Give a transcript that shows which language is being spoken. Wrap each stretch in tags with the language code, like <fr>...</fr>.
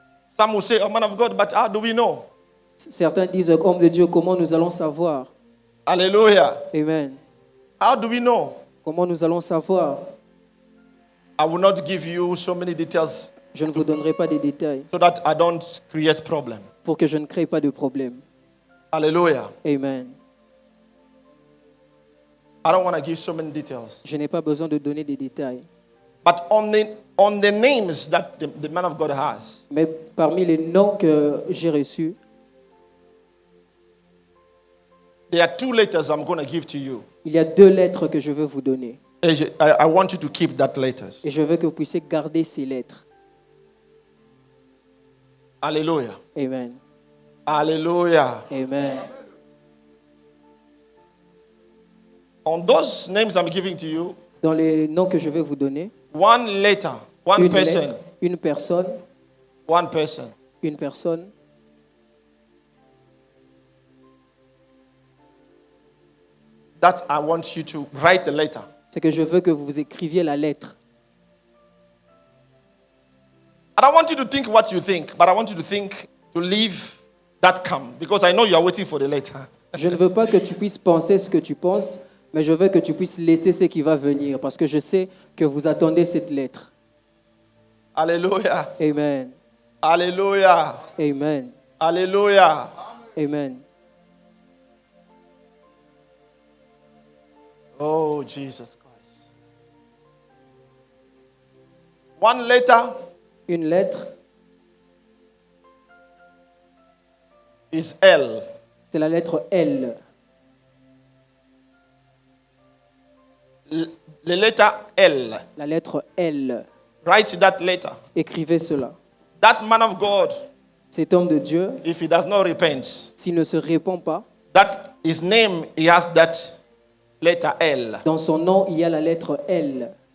<en>Some will say, "Oh man of God, but how do we know?"</en> <fr>Certains disent, homme de Dieu, comment nous allons savoir? Alléluia. Amen.</fr> <en>How do we know?</en> <fr>Comment nous allons savoir?</fr> <en>I will not give you so many details.</en> <fr>Je ne vous donnerai pas des détails.</fr> <en>So that I don't create problem.</en> <fr>Pour que je ne crée pas de problème. Alléluia. Amen.</fr> <en>I don't want to give so many details.</en> <fr>Je n'ai pas besoin de donner des détails.</fr> <en>But on the names that the man of God has.</en> <fr>Mais parmi les noms que j'ai reçus,</fr> <en>there are 2 letters I'm going to give to you.</en> <fr>Il y a 2 lettres que je veux vous donner.</fr> <en>I want you to keep that letters.</en> <fr>Et je veux que vous puissiez garder ces lettres. Alléluia. Amen. Alléluia. Amen.</fr> <en>On those names I'm giving to you,</en> <fr>dans les noms que je vais vous donner,</fr> <en>one letter, one person,</en> <fr>lettre, une personne,</fr> <en>one person.</en> <fr>Une personne.</fr> <en>That I want you to write the letter.</en> <fr>C'est que je veux que vous écriviez la lettre.</fr> <en>I don't want you to think what you think, but I want you to think to leave that come because I know you are waiting for the letter.</en> <fr>Je ne veux pas que tu puisses penser ce que tu penses, mais je veux que tu puisses laisser ce qui va venir parce que je sais que vous attendez cette lettre. Alléluia. Amen. Alléluia. Amen. Alléluia. Amen.</fr> <en>Oh, Jesus Christ. One letter.</en> <fr>Une lettre.</fr> <en>Is L.</en> <fr>C'est la lettre L. La lettre L. La lettre L.</fr> <en>Write that letter.</en> <fr>Écrivez cela.</fr> <en>That man of God.</en> <fr>Cet homme de Dieu,</fr> <en>if he does not repent,</en> <fr>s'il ne se répand pas,</fr> <en>that his name, he has that letter L.</en> <fr>dans son nom, il y a la lettre L.</fr>